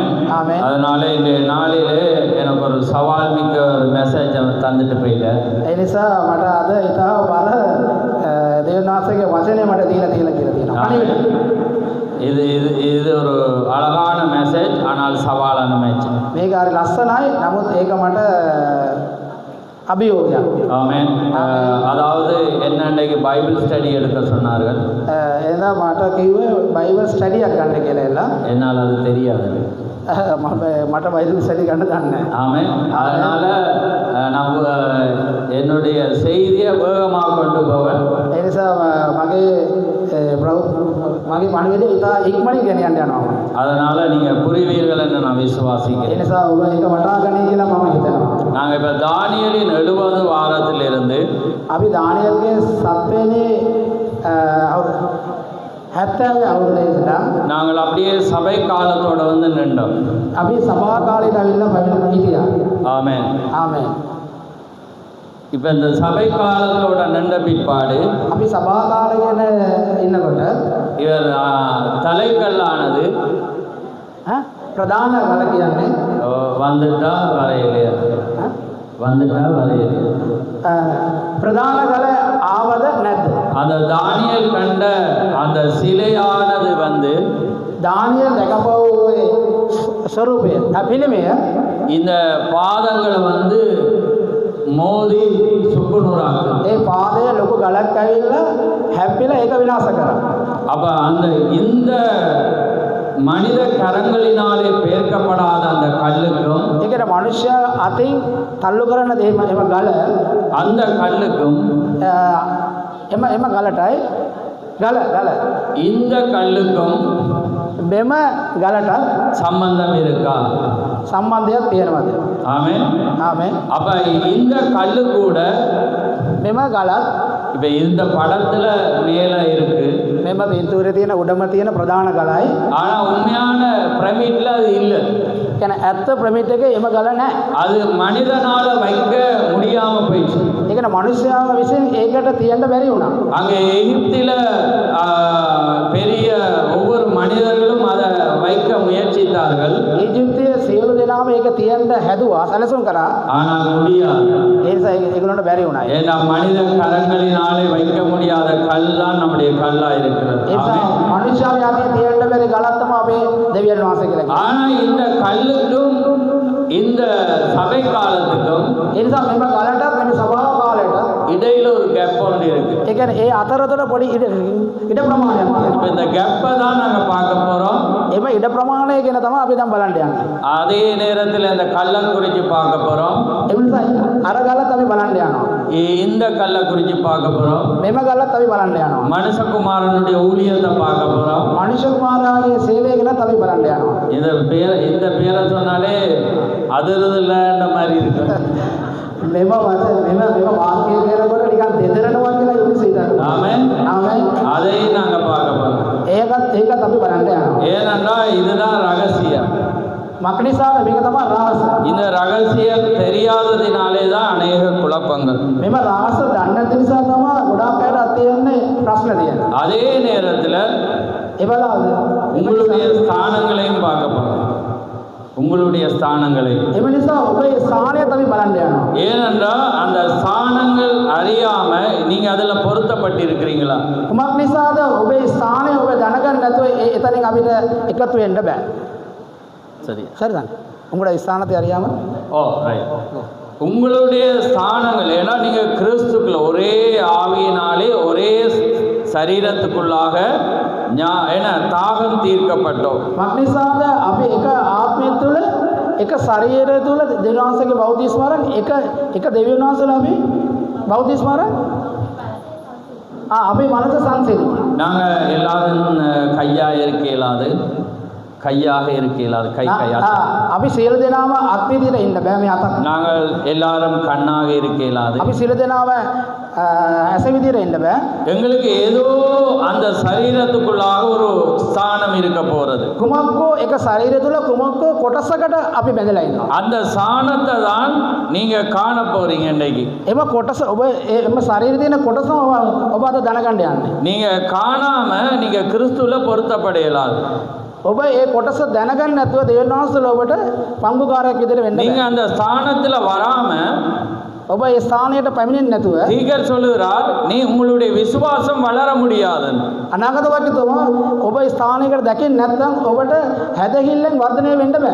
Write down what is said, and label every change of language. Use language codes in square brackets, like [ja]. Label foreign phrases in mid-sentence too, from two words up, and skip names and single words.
[ta] அதனால இந்த நாளிலே எனக்கு ஒரு சவால் மிக்க ஒரு மெசேஜ் தந்துட்டு போயிட்டேன். இது இது இது ஒரு அழகான மெசேஜ், ஆனால் சவாலான மெசேஜ். [si] මේක හරි ලස්සනයි, නමුත් ඒක මට அபியோகியம். [ta] ஆமென். அதாவது என்னன்னைக்கு [en] Bible study [ta] எடுக்க சொன்னார்கள். [si] එදා මට කිව්වේ [en] Bible study [si] ගන්න කියලා එලා. [ta] என்னால் அது தெரியாது. [si] මට [en] Bible study [si] ගන්න දන්නේ නැහැ. [ta] ஆமென். அதனால நம்ம என்னுடைய செய்தியை வேகமாக கொண்டு போவேன். [si] ඒ නිසා මගේ මගේ පණිවිඩය ඉතා ඉක්මනින් ගෙනියන්න යනවා. [ta] அதனால நீங்க புரிவீர்கள் என்று நான் [si] ඒ [ta] விசுவாசிக்கிறேன். [si] නිසා ඔබ ඒක වටහා ගනී කියලා මම හිතනවා. [ta] நாங்க இப்ப தானியேலின் 70 வாரத்திலிருந்து [si] අපි දානියල්ගේ 7 වෙනි 70 අවුරුද්දේ ඉඳලා [ta] நாங்கள் அப்படியே சபை காலத்தோட வந்து நின்றோம். [si] අපි සභා කාලයට අවිල්ලා පැමිණ හිටියා. [ta] ஆமென். [si] ආමෙන්. [ta] இப்ப இந்த சபை காலத்தோட நின்ற பிற்பாடு [si] අපි සභා කාලයන ඉන්නකොට [ta] இவர் தலைக்கல்லானது [si] ප්‍රධාන ගල කියන්නේ [ta] வந்துட்டா வரையிலையா வந்துட்டா வரையிலையா [si] ප්‍රධාන ගල ආවද නැද්ද? [ta] அந்த தானியேல் கண்ட அந்த சிலையானது வந்து [si] දානියල් දැකපුවේ ස්වරූපය පිළිමය [ta] இந்த பாதங்களை வந்து மோதி சுக்குநூறாக்கு. [si] ඒ පාදය ලොකු ගලක් ඇවිල්ලා හැප්පිලා ඒක විනාශ කරා. [ta] அப்ப அந்த இந்த மனித கரங்களினாலே பெயர்க்கப்படாத அந்த கல்லுக்கும் [si] ඒ කියන්නේ මනුෂ්‍ය අතින් තල්ලු කරන දේ එම ගල [ta] அந்த கல்லுக்கும் [si] එම ගලටයි ගල [ta] இந்த கல்லுக்கும் [si] මෙම ගලට [ta] சம்பந்தம் இருக்கா? [si] සම්බන්ධයක් තියෙනවද? [ta] ஆமென். [si] ආමෙන්. [ta] அப்ப இந்த கல்லு கூட [si] මෙම ගලත් [ta] இப்ப இந்த படத்துல மேல இருக்கு. [si] මෙම පින්තූරේ තියෙන උඩම තියෙන ප්‍රධාන ගලයි. [ta] ஆனா உண்மையான பிரமிட்ல அது இல்ல. [si] කියන්නේ ඇත්ත ප්‍රමිත් එකේ එම ගල නැහැ. [ta] அது மனிதனால வைக்க முடியாம போயிடுச்சு. [si] ඒ කියන්නේ මනුෂ්‍යයා විසින් ඒකට තියන්න බැරි වුණා. [ta] அங்க எகிப்தில பெரிய ஒவ்வொரு மனிதர்களும் அதை வைக்க முயற்சித்தார்கள். [si] ඊජිප්තුවේ සියලු දෙනාම ඒක තියන්න හැදුවා සැලසුම් කරා. [ta] ஆனால் முடியாது. [si] ඒ නිසා ඒගොල්ලන්ට බැරි වුණා. [ta] ஏன்னா மனித கரங்களினாலே வைக்க முடியாத கல் தான் நம்முடைய கல்லா இருக்கிறது. [si] ඒ නිසා මනුෂ්‍යයා යන්නේ තියන්න බැරි ගලක් තමයි අපේ දෙවියන් වහන්සේ කියලා කියන්නේ. [ta] ஆனா இந்த கல்லுக்கும் இந்த சபை காலத்துக்கும் [si] ඒ නිසා මෙම ගලටත් මෙම සභා කාලයටත් [ta] இடையில ஒரு கேப் ஒன்று இருக்கு. [si] ඒ කියන්නේ ඒ අතරතුර පොඩි ඉඩ ප්‍රමාණයක් තියෙනවා. [ta] இப்ப இந்த கேப்பை தான் நாங்க பார்க்க போறோம். [si] එම ඉඩ ප්‍රමාණය ගැන තමයි අපි දැන් බලන්න යන්නේ. [ta] அதே நேரத்தில் இந்த கல்லை குறித்து பார்க்க போறோம். [si] ඒ නිසා අර ගලත් අපි බලන්න යනවා. [ta] இந்த கல்லை குறித்து பார்க்க போறோம். [si] මෙම ගලත් අපි බලන්න යනවා. [ta] மனுஷகுமாரனுடைய ஊழியத்தை பார்க்க போறோம். [si] මනුෂ්‍ය කුමාරයාගේ සේවය ගැනත් අපි බලන්න යනවා. [ta] இந்த பேரை சொன்னாலே அதிர்தில்லன்ற மாதிரி இருக்கு. [si] මෙම වාක්‍යය කියනකොට නිකන් දෙදරනවා කියලා යුනිස් හිතනවා. [ta] ஆமென். [si] ආමෙන්. [ta] அதையும் நாங்க பார்க்க போறோம். [si] ඒකත් අපි බලන්න යනවා. [ta] ஏனென்றா இதுதான் ரகசியம். [si] මක්නිසාද මේක තමයි රහස. [ta] இந்த ரகசியம் தெரியாததினாலே தான் அநேக குழப்பங்கள். [si] මෙම රහස දන්නේ නැති නිසා තමයි ගොඩාක් අයට අතේන්නේ ප්‍රශ්න තියෙන්නේ. [ta] அதே நேரத்தில் [si] ඒ බලවද [ta] உங்களுடைய ஸ்தானங்களையும் பார்க்க போறோம். உங்களுடைய ஸ்தானங்களை. [si] එම නිසා ඔබේ ස්ථානය තමයි බලන්න යනවා. [ta] ஏனென்றால் அந்த ஸ்தானங்கள் அறியாம நீங்க அதுல பொருத்தப்பட்டிருக்கிறீங்களா? [si] කුමක් නිසාද ඔබේ ස්ථානය ඔබ දැනගන්න නැතුව එතනින් අපිට එකතු වෙන්න බෑ. [ta] சரி. சரிதான். உங்களுடைய ஸ்தானத்தை அறியாம [en] Oh right. [ta] உங்களுடைய ஸ்தானங்கள் ஏன்னா நீங்க கிறிஸ்துக்குள்ள ஒரே ஆவியினாலே ஒரே சரீரத்துக்குள்ளாக என்ன தாகம் தீர்க்கப்பட்டோம். [si] මක්නිසාද අපි එක ආත්මය තුළ එක ශරීරය තුළ දෙවියන් වහන්සේගේ බෞද්ධ ස්මරණ එක දෙවියන් වහන්සේලා අපි බෞද්ධ ස්මරණ අපි මනස සංසිඳුණා. [ta] நாங்க எல்லாரும் கையாக இருக்க இயலாது. [si] අපි සියලු දෙනාම අත් විදියට ඉන්න බෑ මේ අතක්. [ta] நாங்கள் எல்லாரும் கண்ணாக இருக்க இயலாது. [si] අපි සියලු දෙනාම ඇස විදියට ඉන්න බෑ. [ta] எங்களுக்கு ஏதோ அந்த சரீரத்துக்குள்ளாக ஒரு ஸ்தானம் இருக்க போறது. [si] කුමක්කෝ එක ශරීරය තුළ කුමක්කෝ කොටසකට අපි බැඳලා ඉන්නවා. [ta] அந்த ஸ்தானத்தை தான் நீங்க காண போறீங்க இன்னைக்கு. [si] එම කොටස ඔබ එම ශරීරයේ තියෙන කොටස ඔබ අද දැනගන්න යන්නේ. [ta] நீங்க காணாம நீங்க கிறிஸ்துவுல பொருத்தப்பட இயலாது. [si] ඔබ ඒ කොටස දැනගන්න නැතුව දෙවියන් වහන්සේලා ඔබට පංගුකාරයෙක් විදිහට වෙන්න [ta] நீங்க அந்த ஸ்தானத்துல வராம [si] ඔබ ඒ ස්ථානයට පැමිණෙන්නේ නැතුව [ta] தீகர் சொல்லுகிறார் நீ உங்களுடைய விசுவாசம் வளர முடியாது. [si] අනාගත වක්කතුමා ඔබ ස්ථානයකට දැකින් නැත්නම් ඔබට හැදහිල්ලෙන් වර්ධනය වෙන්න බෑ.